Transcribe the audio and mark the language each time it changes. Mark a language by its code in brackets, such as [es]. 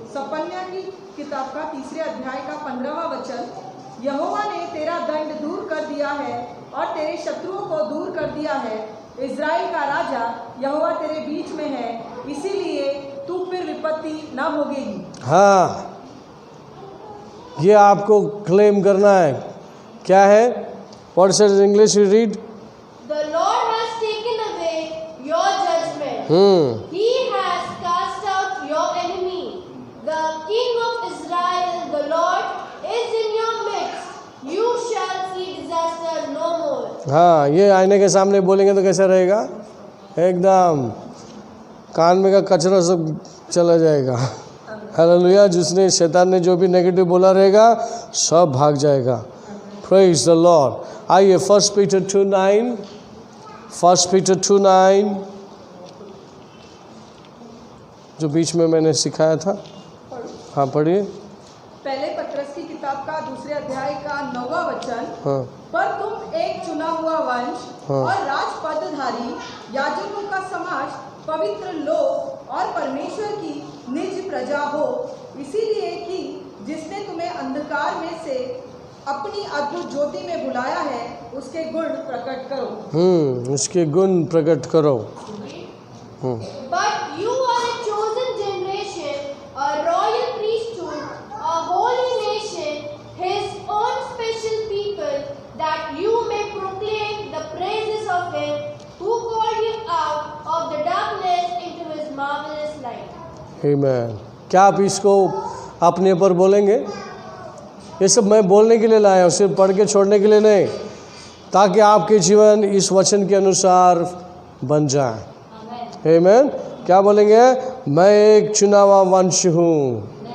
[hi] सपन्या की किताब का 3 अध्याय का 15वां वचन, यहोवा ने तेरा दंड दूर कर दिया है और तेरे शत्रुओं को दूर कर दिया है। इज़राइल का राजा यहोवा तेरे बीच में है, इसीलिए तू फिर विपत्ति न भोगेगी। हाँ, ये आपको क्लेम करना है। क्या है? [en] What is English you read? The Lord has taken away your judgment. He has cast out your enemy. The King of Israel, the Lord is in your midst. You shall see disaster no more. [hi] हाँ, ये आईने के सामने बोलेंगे तो कैसा रहेगा? एकदम कान में का कचरा सब चला जाएगा। हालेलुया। जिसने शैतान ने जो भी नेगेटिव बोला रहेगा सब भाग जाएगा। [en] Praise the Lord. [hi] आइए 1 Peter 2:9, 1 Peter 2:9 जो बीच में मैंने सिखाया था। हाँ पढ़िए। पहले पत्रस की किताब का 2 अध्याय का 9वां वचन। हाँ पर तुम एक चुना हुआ वंश हाँ। और राजपदधारी याजकों का समाज, पवित्र लोग और परमेश्वर की निज प्रजा हो, इसीलिए कि जिसने तुम्हें अंधकार में से अपनी अद्भुत ज्योति में बुलाया है, उसके गुण प्रकट करो। उसके गुण प्रकट करो। [en] But you are a chosen generation, a royal priesthood, a holy nation, his own special people, that you may proclaim the praises of him who called you out of the darkness into his marvelous light. [hi] आमीन। क्या आप इसको अपने ऊपर बोलेंगे? ये सब मैं बोलने के लिए लाया हूँ, सिर्फ पढ़ के छोड़ने के लिए नहीं, ताकि आपके जीवन इस वचन के अनुसार बन जाए। आमीन। क्या बोलेंगे? मैं एक चुना हुआ वंश हूँ।